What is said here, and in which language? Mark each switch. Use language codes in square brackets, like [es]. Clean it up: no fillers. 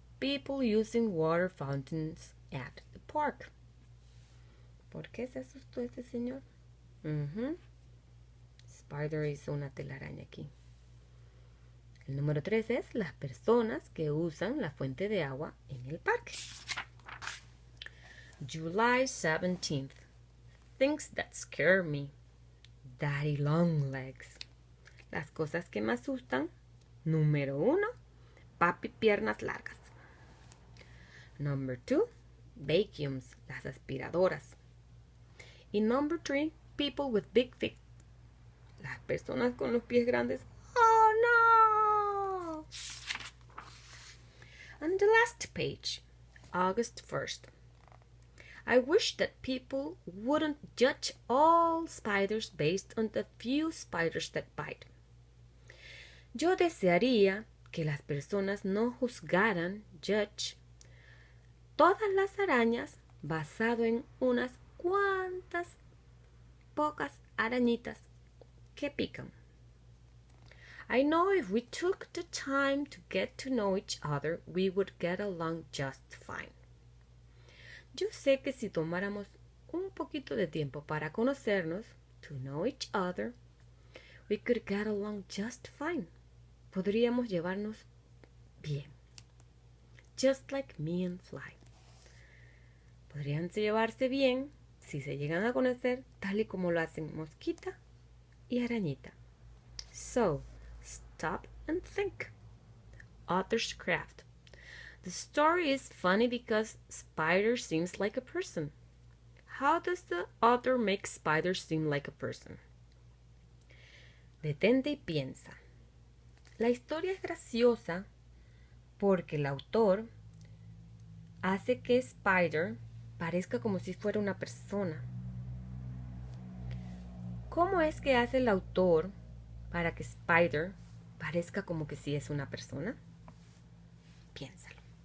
[en] People using water fountains at the park. [es] ¿Por qué se asustó ese señor? Spider hizo una telaraña aquí. El número 3 es las personas que usan la fuente de agua en el parque. [en] July 17th. Things that scare me. Daddy long legs. [es] Las cosas que me asustan. Número 1. Papi piernas largas. [en] Number 2. Vacuums. [es] Las aspiradoras. Y [en] number 3. People with big feet. [es] Las personas con los pies grandes. Oh no! [en] On the last page. August 1st. I wish that people wouldn't judge all spiders based on the few spiders that bite. [es] Yo desearía que las personas no juzgaran, judge, todas las arañas basado en unas cuantas pocas arañitas que pican. [en] I know if we took the time to get to know each other, we would get along just fine. [es] Yo sé que si tomáramos un poquito de tiempo para conocernos, [en] to know each other, we could get along just fine. [es] Podríamos llevarnos bien. [en] Just like me and Fly. [es] Podrían llevarse bien si se llegan a conocer tal y como lo hacen Mosquita y Arañita. [en] So, stop and think. Author's craft. The story is funny because Spider seems like a person. How does the author make Spider seem like a person? [es] Detente y piensa. La historia es graciosa porque el autor hace que Spider parezca como si fuera una persona. ¿Cómo es que hace el autor para que Spider parezca como que sí es una persona? Piénsalo.